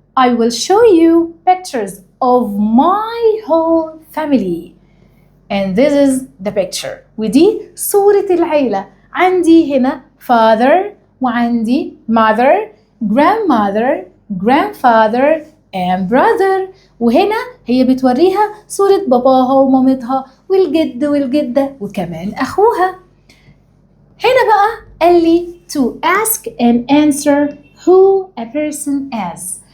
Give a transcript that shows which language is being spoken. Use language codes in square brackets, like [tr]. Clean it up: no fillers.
[en] I will show you pictures of my whole family. And this is the picture. [ar] ودي صورة العيلة. عندي هنا [en] father [ar] وعندي [en] mother, grandmother, grandfather and brother. [ar] وهنا هي بتوريها صورة باباها ومامتها والجد والجدة وكمان أخوها. هنا بقى قال لي [en] to ask and answer who a person is.